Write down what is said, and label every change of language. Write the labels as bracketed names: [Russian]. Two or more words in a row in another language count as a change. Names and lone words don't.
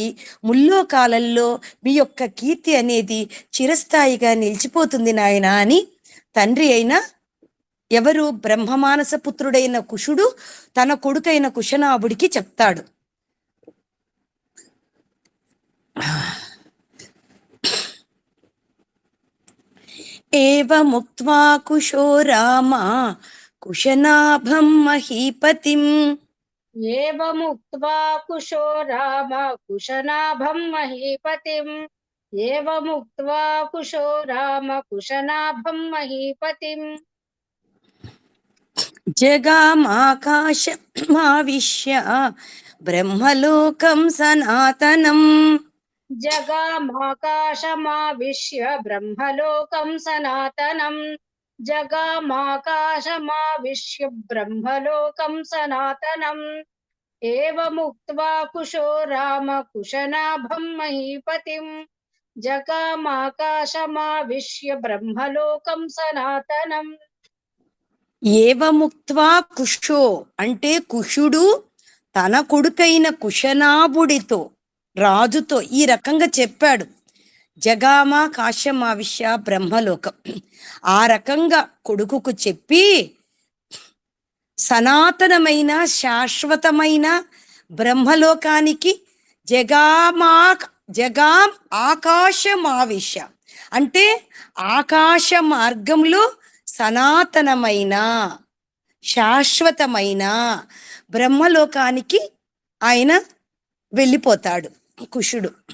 [Telugu] ముల్లోకాలల్లో మీ యొక్క కీర్తి అనేది చిరస్థాయిగా నిలిచిపోతుంది నాయన అని తండ్రి అయిన ఎవరు బ్రహ్మమానస పుత్రుడైన కుశుడు తన కొడుకైన కుశనాభుడికి చెప్తాడు. [Sanskrit] ఏవముక్త్వా కుశో రామ కుశనాభం మహీపతిం, एवमुक्त्वा कुशो राम कुशनाभं महीपतिम् एवमुक्त्वा कुशो राम कुशनाभं महीपतिम् జగామాకాశమావిశ్య బ్రహ్మలోకం సనాతనం, जगामाकाशमाविश्य ब्रह्मलोकं सनातनम् जगामाकाशमाविश्य ब्रह्मलोकं सनातनम् एवमुक्त्वा कुशो राम कुशनाभं महीपतिम् जगामाकाशमाविश्य ब्रह्मलोकं सनातनम् ఏవముక్త్వా కుషో [Telugu] అంటే కుషుడు తన కొడుకైన కుశనాభుడితో రాజుతో ఈ రకంగా చెప్పాడు. [Sanskrit] జగామా కాశమావిష్య బ్రహ్మలోకం. [Telugu] ఆ రకంగా కొడుకుకు చెప్పి సనాతనమైన శాశ్వతమైన బ్రహ్మలోకానికి [Sanskrit] జగాం ఆకాశమావిష్య [Telugu] అంటే ఆకాశ మార్గంలో సనాతనమైన శాశ్వతమైన బ్రహ్మలోకానికి ఆయన వెళ్ళిపోతాడు కుషుడు.